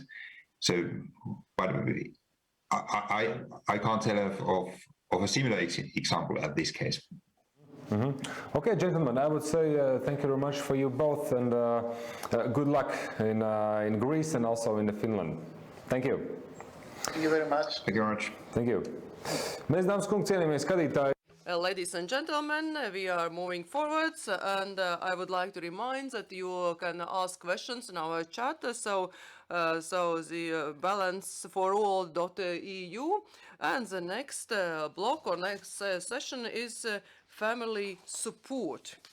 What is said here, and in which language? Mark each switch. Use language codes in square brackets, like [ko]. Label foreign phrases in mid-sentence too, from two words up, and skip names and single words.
[en] So, but I can't tell of a similar example at this case. Okay, gentlemen, I would say thank you very much for you both, and good luck in Greece and also in Finland. Thank you. Thank you very much. Thank you very much. Thank you. [lv] Mēs, dāmas un kungi, cienījamie skatītāji. [en] Ladies and gentlemen, we are moving forwards, and I would like to remind that you can ask questions in our chat. So the balanceforall.eu, and the next block or next session is family support.